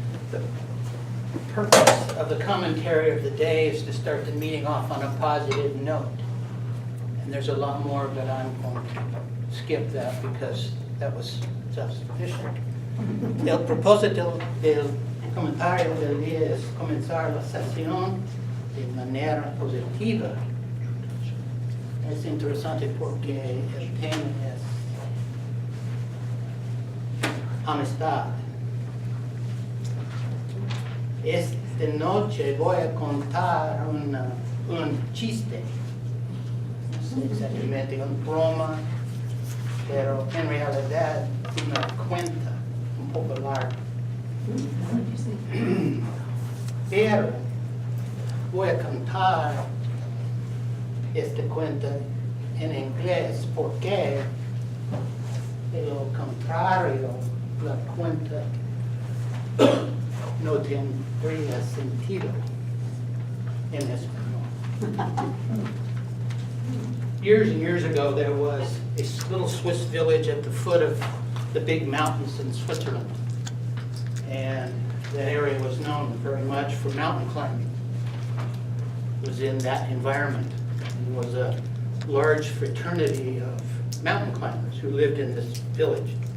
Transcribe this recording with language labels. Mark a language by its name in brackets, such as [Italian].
[English] The purpose of the commentary of the day is to start the meeting off on a positive note. And there's a lot more, but I'm going to skip that because that was self-sufficient. [Spanish] El propósito del comentario del día es comenzar la sesión de manera positiva. Es interesante porque el tema es amistad. Esta noche voy a contar un chiste. No sé exactamente una broma, pero en realidad una cuenta un poco larga. Pero voy a contar esta cuenta en inglés porque de lo contrario la cuenta no tendría sentido en español. [English] Years and years ago, there was a little Swiss village at the foot of the big mountains in Switzerland. And that area was known very much for mountain climbing. It was in that environment. There was a large fraternity of mountain climbers who lived in this village.